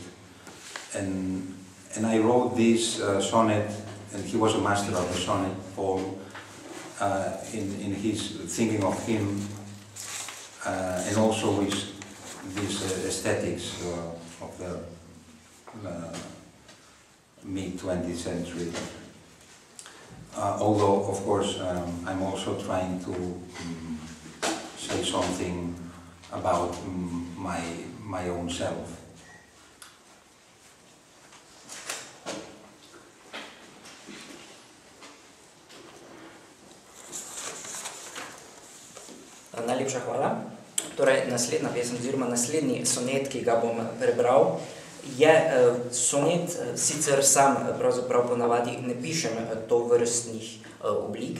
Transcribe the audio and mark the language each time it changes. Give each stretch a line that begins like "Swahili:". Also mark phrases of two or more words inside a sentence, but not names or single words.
English: And I wrote this sonnet, and he was a master of the sonnet poem, in his thinking of him, and also with these aesthetics of the mid-20th century. Although, of course, I'm also trying to say something about my own self.
Slovenian: Najlepša hvala. Torej, naslednja pesem, oziroma naslednji sonet, ki ga bom prebral, je sonet, sicer sam pravzaprav ponavadi ne pišem tovrstnih oblik.